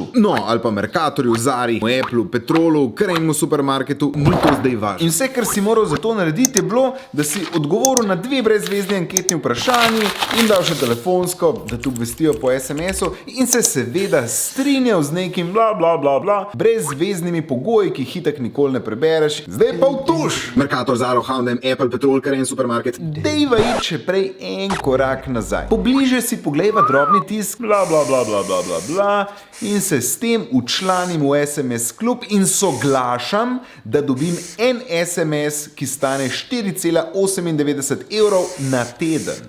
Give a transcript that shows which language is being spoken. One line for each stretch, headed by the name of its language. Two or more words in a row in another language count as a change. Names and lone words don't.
Slovenian: No, ali pa Mercatorju, Zari, Applu, Petrolu, Kremu supermarketu, ni to zdaj važno. In vse, kar si moral za to narediti, je bilo, da si odgovoril na 2 brezvezni anketni vprašanji in dal še telefonsko, da te obvestijo po SMS-u in se seveda strinjal z nekim bla bla bla bla brezveznimi pogoji, ki jih itak nikoli ne prebereš. Zdaj pa v Tuš! Mercator, Zara, H&M, Apple, Petrol, Karen supermarket. Dejva iti še prej en korak nazaj. Pobliže si poglejva drobni tisk bla bla bla bla bla bla bla in se s tem včlanim v SMS klub in soglašam, da dobim en SMS, ki stane 4,98 evrov na teden.